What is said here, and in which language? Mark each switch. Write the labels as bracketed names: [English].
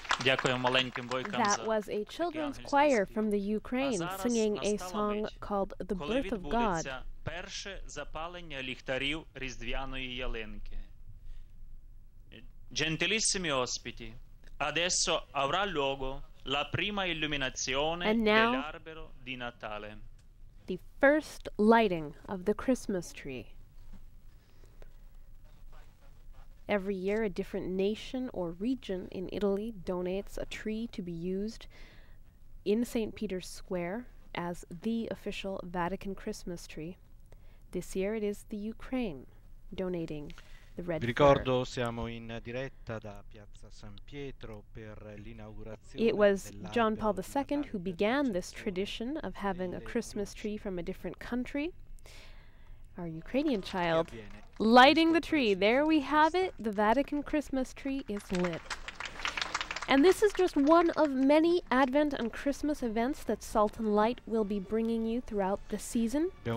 [English] That was a children's choir from the Ukraine singing a song called The Birth of God. [Ukrainian] Перше запалення ліхтарів різдвяної ялинки. [Italian] Gentilissimi ospiti, adesso avrà luogo la prima illuminazione dell'albero di Natale. [English] The first lighting of the Christmas tree. Every year, a different nation or region in Italy donates a tree to be used in St. Peter's Square as the official Vatican Christmas tree. This year, it is the Ukraine donating the red [Italian] Vi ricordo, siamo in diretta da Piazza San Pietro per l'inaugurazione. [English] It was John Paul II who began this tradition of having a Christmas tree from a different country. Our Ukrainian child lighting the tree. There we have it. The Vatican Christmas tree is lit. And this is just one of many Advent and Christmas events that Salt and Light will be bringing you throughout the season.